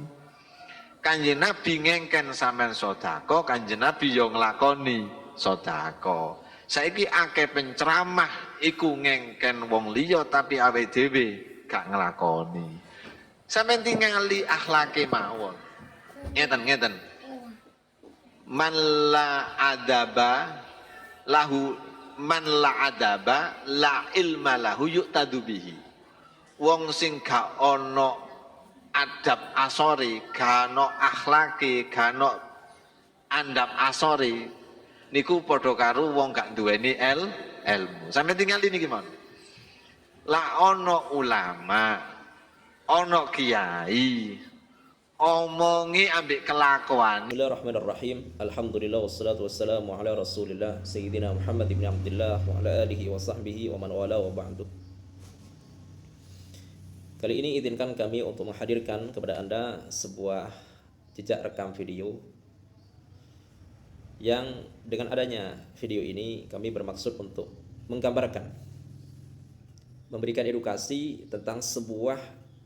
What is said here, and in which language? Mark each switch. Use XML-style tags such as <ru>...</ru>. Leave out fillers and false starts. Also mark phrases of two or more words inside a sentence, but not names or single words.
<jv>Kanjeng Nabi ngengken sampean sedekah, Kanjeng Nabi yo nglakoni sedekah. Saiki akeh penceramah iku ngengken wong liya tapi awake dhewe gak nglakoni. Sampeyan tingali akhlake mawon. Ngeten.</jv> <ar>من لا أدب له من لا أدب لا علم له يعتد به.</ar> <jv>Wong sing gak ana adab asori, gak ana akhlake, gak ana andap asori niku padha karo wong gak duweni ilmu. Sampeyan tingali niki mawon. La ana ulama ono kiai omongi ambek kelakuan.</jv> <ar>بسم الله الرحمن الرحيم. الحمد لله والصلاة والسلام على رسول الله سيدنا محمد بن عبد الله وعلى آله وصحبه ومن والاه وبعد.</ar> <id>Kali ini izinkan kami untuk menghadirkan kepada Anda sebuah jejak rekam video yang dengan adanya video ini kami bermaksud untuk menggambarkan, memberikan edukasi tentang sebuah</id>